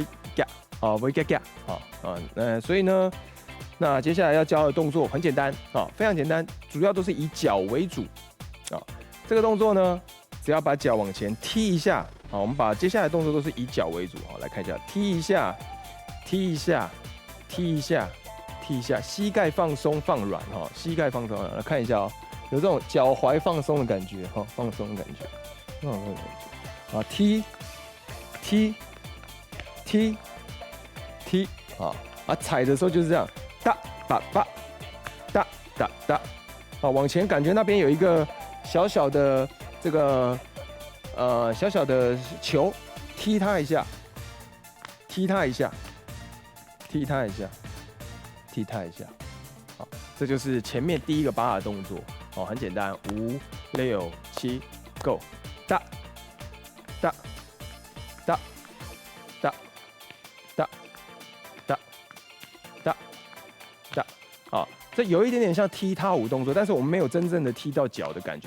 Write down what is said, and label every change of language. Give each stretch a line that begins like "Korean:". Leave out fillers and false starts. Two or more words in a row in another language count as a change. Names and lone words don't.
Chinese: 夾會夾所以呢，那接下來要教的動作很簡單非常簡單，主要都是以腳為主這個動作呢，只要把腳往前踢一下我們把接下來的動作都是以腳為主來看一下，踢一下，踢一下，踢一下，踢一下，膝蓋放鬆放軟膝蓋放鬆來看一下有這種腳踝放鬆的感覺放鬆的感覺，踢踢踢踢踩的時候就是這樣，噠噠噠噠噠噠往前感覺那邊有一個小小的這個小小的球，踢它一下，踢它一下，踢它一下，踢它一下這就是前面第一個把的動作很簡單，5、6、7 ，Go，噠噠噠噠噠噠噠这有一点点像踢踏舞动作，但是我们没有真正的踢到脚的感觉。